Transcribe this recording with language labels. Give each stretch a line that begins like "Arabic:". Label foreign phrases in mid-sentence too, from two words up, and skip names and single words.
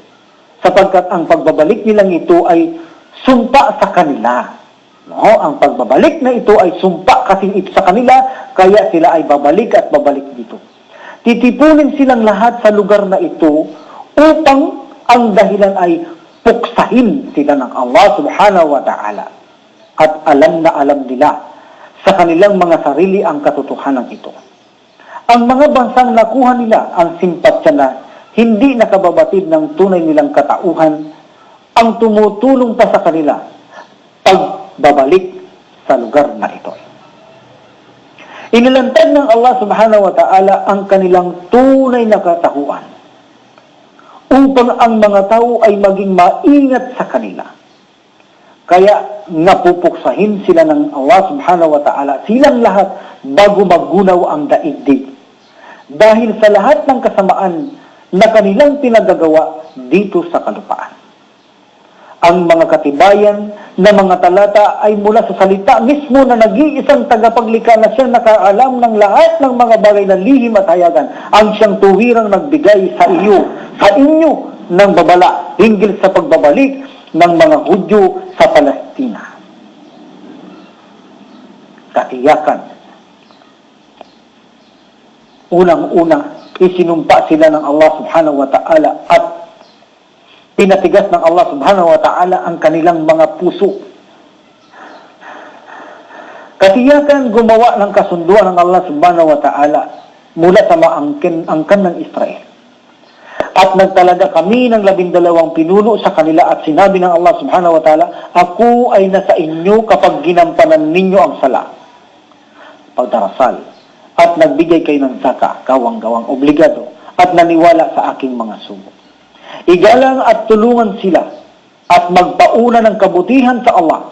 Filipino: Sapagkat ang pagbabalik nilang ito ay sumpa sa kanila. No, ang pagbabalik na ito ay sumpa kasi ito sa kanila, kaya sila ay babalik at babalik dito. Titipunin silang lahat sa lugar na ito upang ang dahilan ay puksahin sila ng
Arabic: الله سبحانه وتعالى.
Filipino: At alam na alam nila sa kanilang mga sarili ang katotohanan ito. Ang mga bansang nakuha nila ang simpatsya na hindi nakababatid ng tunay nilang katauhan ang tumutulong pa sa kanila pagbabalik sa lugar na ito. Inilantad ng
Arabic: الله سبحانه وتعالى
Filipino: ang kanilang tunay na katauhan upang ang mga tao ay maging maingat sa kanila. Kaya napupuksahin sila ng
Arabic: الله سبحانه وتعالى
Filipino: silang lahat bago magunaw ang daigdig. Dahil sa lahat ng kasamaan na kanilang pinagagawa dito sa kalupaan. Ang mga katibayan na mga talata ay mula sa salita mismo na nag-iisang tagapaglikha na siyang nakaalam ng lahat ng mga bagay na lihim at hayagan. Ang siyang tuwirang nagbigay sa inyo ng babala hinggil sa pagbabalik ng mga Hudyo sa Palestina. Katiyakan. Unang-una, isinumpa sila ng
Arabic: الله سبحانه وتعالى
Filipino: at pinatigas ng
Arabic: الله سبحانه وتعالى
Filipino: ang kanilang mga puso. Katiyakan gumawa ng kasunduan ng
Arabic: الله سبحانه وتعالى
Filipino: mula sa angkan ng Israel. At nagtalaga kami ng 12 pinuno sa kanila at sinabi ng
Arabic: الله سبحانه وتعالى,
Filipino: ako ay nasa inyo kapag ginampanan ninyo ang sala, pagdarasal, at nagbigay kayo ng zaka, gawang-gawang obligado, at naniwala sa aking mga sugo. Igalang at tulungan sila, at magpauna ng kabutihan sa Allah.